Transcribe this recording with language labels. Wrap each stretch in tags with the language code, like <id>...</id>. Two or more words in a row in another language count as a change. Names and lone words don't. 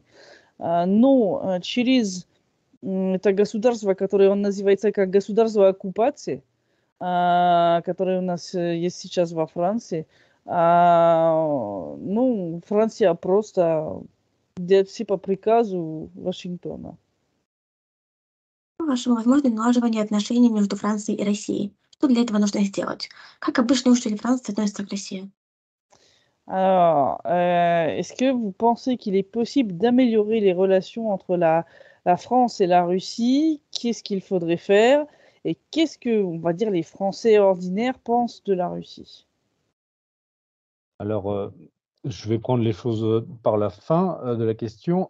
<ru>Но через это государство, которое он называется как государство оккупации, которое у нас есть сейчас во Франции, ну, Франция просто делает все по приказу Вашингтона. По-вашему, возможно налаживание отношений между Францией и Россией? Что для этого нужно сделать? Как обычные жители Франции относятся к России?</ru> <fr>Alors, est-ce que vous pensez qu'il est possible d'améliorer les relations entre la France et la Russie? Qu'est-ce qu'il faudrait faire? Et qu'est-ce que, on va dire, les Français ordinaires pensent de la Russie? Alors, je vais prendre les choses par la fin de la question.</fr>